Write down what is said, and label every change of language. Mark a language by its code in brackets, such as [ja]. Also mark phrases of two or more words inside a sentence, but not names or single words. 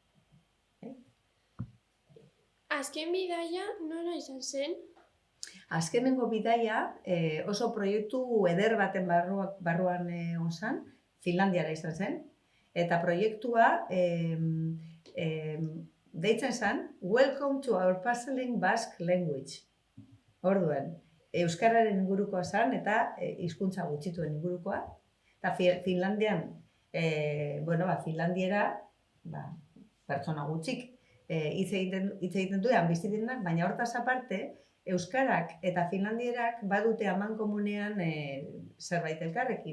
[eu] Azken bidaia nora izan zen? Azkenengo bidaia oso proiektu eder baten barruan ozan, Finlandiara izan zen, eta proiektua deitzen zen Welcome to our puzzling Basque language. Orduan, euskararen ingurukoa zen eta hizkuntza gutxituen ingurukoa. Eta Finlandian, Finlandiera pertsona gutxik hitz egiten duean bizitenak, baina hortaz aparte, euskarak eta finlandierak badute amankomunean zerbait elkarrekin.